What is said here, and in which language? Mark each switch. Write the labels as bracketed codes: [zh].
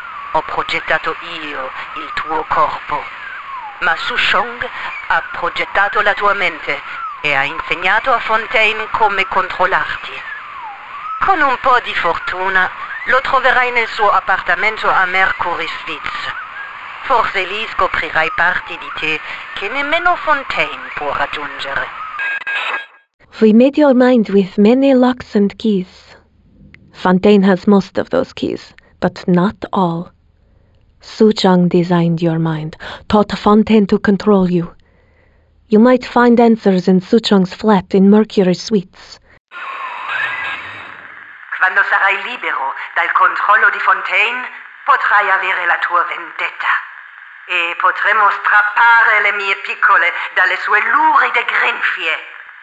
[it] Ho progettato io il tuo corpo. Ma Souchong ha progettato la tua mente e ha insegnato a Fontaine come controllarti. Con un po' di fortuna, lo troverai nel suo appartamento a Mercury Fitz. Forse lì scoprirai parti di te che nemmeno Fontaine può raggiungere. [en] We made your mind with many locks and keys. Fontaine has most of those keys, but not all. Souchong designed your mind, taught Fontaine to control you. You might find answers in Souchong's flat in Mercury Suites. [it] Quando sarai libero dal controllo di Fontaine, potrai avere la tua vendetta. E potremo strappare le mie piccole dalle sue luride grinfie.